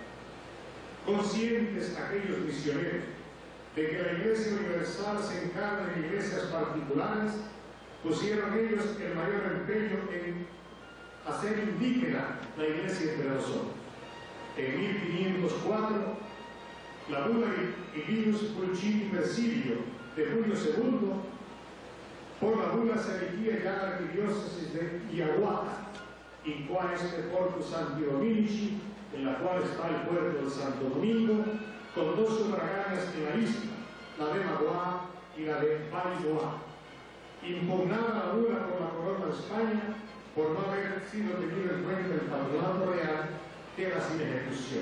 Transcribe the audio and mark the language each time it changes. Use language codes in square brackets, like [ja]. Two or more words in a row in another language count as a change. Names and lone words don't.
[es] Conscientes aquellos misioneros de que la Iglesia Universal se encarna en iglesias particulares, pusieron ellos el mayor empeño en hacer indígena la Iglesia entre nosotros. En 1504, la bula Ilius Pulcini Presidio de Julio II, por la bula se erigía ya la arquidiócesis de Iahuata, [la] in quae est portus Sancti Dominici, [es] en la cual está el puerto de Santo Domingo, con 2 sufragáneas en la isla, la de Magua y la de Valdoa. Impugnada la bula por la corona de España, por no haber sido tenido en cuenta el patronato real, queda sin ejecución.